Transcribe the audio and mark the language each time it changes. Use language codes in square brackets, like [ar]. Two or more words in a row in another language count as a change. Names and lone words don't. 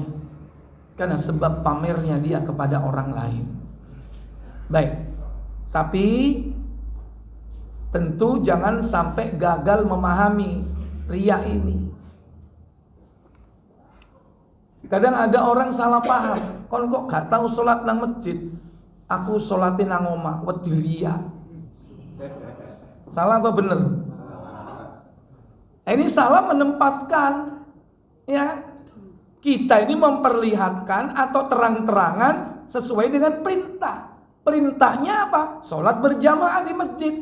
[id] Karena sebab pamernya dia kepada orang lain. Baik, tapi tentu jangan sampai gagal memahami riya ini. Kadang ada orang salah paham. [jv] Kon kok gak tahu sholat nang masjid? Aku sholatin nang omah, wedi riya. [id] Salah atau bener? Ini salah menempatkan, ya. Kita ini memperlihatkan atau terang-terangan sesuai dengan perintah. Perintahnya apa? Sholat berjamaah di masjid.